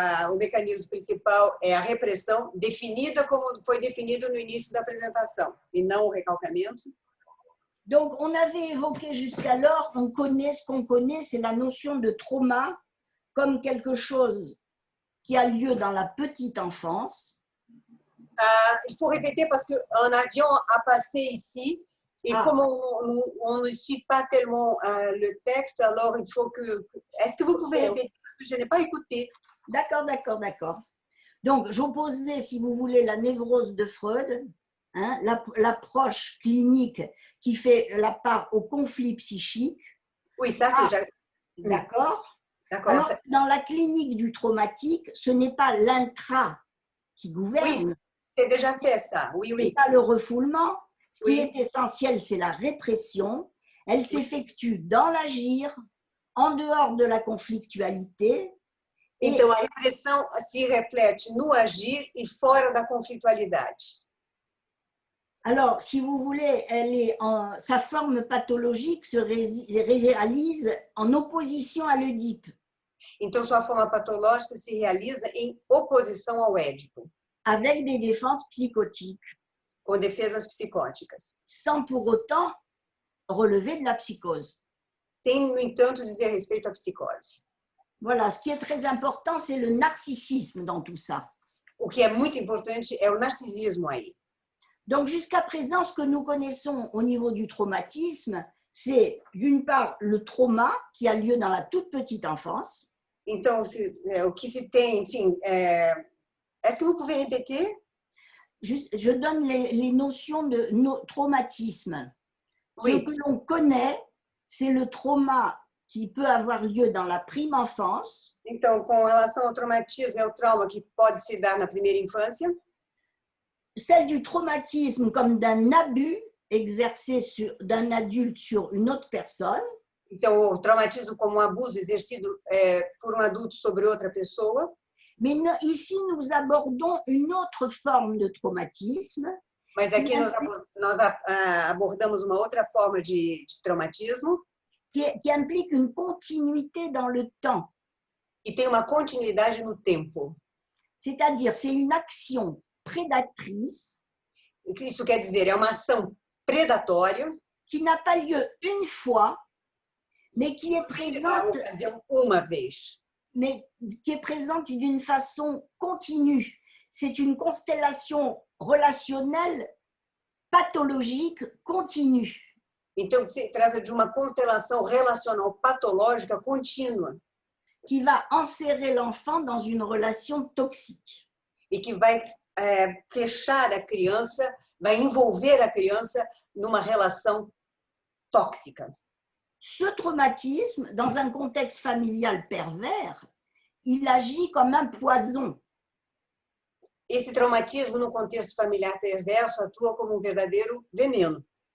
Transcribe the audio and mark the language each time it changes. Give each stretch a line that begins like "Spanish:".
Portuguese: O mecanismo principal é a repressão, definida como foi definido no início da apresentação, e não o recalcamento.
French: Donc, on avait évoqué jusqu'alors, on connaît ce qu'on connaît, c'est la notion de trauma comme quelque chose qui a lieu dans la petite enfance. Il faut répéter parce qu'un avion a passé ici, et comme on ne suit pas tellement le texte, alors il faut que... Est-ce que vous pouvez répéter parce que je n'ai pas écouté? D'accord. Donc, j'opposais, si vous voulez, la névrose de Freud, hein, l'approche clinique qui fait la part au conflit psychique. Oui, ça c'est déjà... D'accord. Alors, dans la clinique du traumatique, ce n'est pas l'intra qui gouverne. Oui, c'est déjà fait ça, oui. Ce n'est pas le refoulement. Ce qui est essentiel, c'est la répression. Elle s'effectue dans l'agir, en dehors de la conflictualité.
Portuguese: Então, a repressão se reflete no agir e fora da conflitualidade.
French: Alors, si vous voulez, sa forme pathologique se réalise en opposition à l'Oedipe.
Portuguese: Então, sua forma patológica se realiza em oposição ao Édipo.
French: Avec des défenses psychotiques.
Portuguese: Com defesas psicóticas.
French: Sans pour autant relever de la psychose.
Portuguese: Sem, no entanto, dizer respeito à psicose.
French: Voilà, ce qui est très important, c'est le narcissisme dans tout ça.
Portuguese: O que é muito importante é o narcisismo aí.
French: Donc, jusqu'à présent, ce que nous connaissons au niveau du traumatisme, c'est d'une part le trauma qui a lieu dans la toute petite enfance.
Portuguese: Então, o que se tem, enfim,
French: est-ce que vous pouvez répéter? Je donne les notions de traumatisme. Oui. Ce que l'on connaît, c'est le trauma qui peut avoir lieu dans la prime enfance.
Portuguese: Então, com relação ao traumatismo, é o trauma que pode se dar na primeira infância.
French: Celle du traumatisme comme d'un abus exercé d'un adulte sur une autre personne.
Portuguese: Então, o traumatismo como um abuso exercido por um adulto sobre outra pessoa.
French: Mais ici, nous abordons une autre forme de traumatisme.
Portuguese: Mas aqui nós abordamos uma outra forma de traumatismo.
French: Qui implique une continuité dans le temps.
Portuguese: E tem uma continuidade no tempo.
French: C'est-à-dire, c'est une action prédatrice.
Portuguese: Isso quer dizer, é uma ação predatória.
French: Qui n'a pas lieu une fois, mais qui est présente.
Portuguese: Uma vez.
French: Mais qui est présente d'une façon continue. C'est une constellation relationnelle pathologique continue.
Portuguese: Então, se trata de uma constelação relacional patológica contínua.
French: Qui va enserrer l'enfant dans une relation toxique.
Portuguese: E que vai fechar a criança, vai envolver a criança numa relação tóxica.
French: Ce traumatisme, dans un contexte familial pervers, il agit comme un poison.
Portuguese: esse traumatismo no contexto familiar perverso atua como um verdadeiro veneno.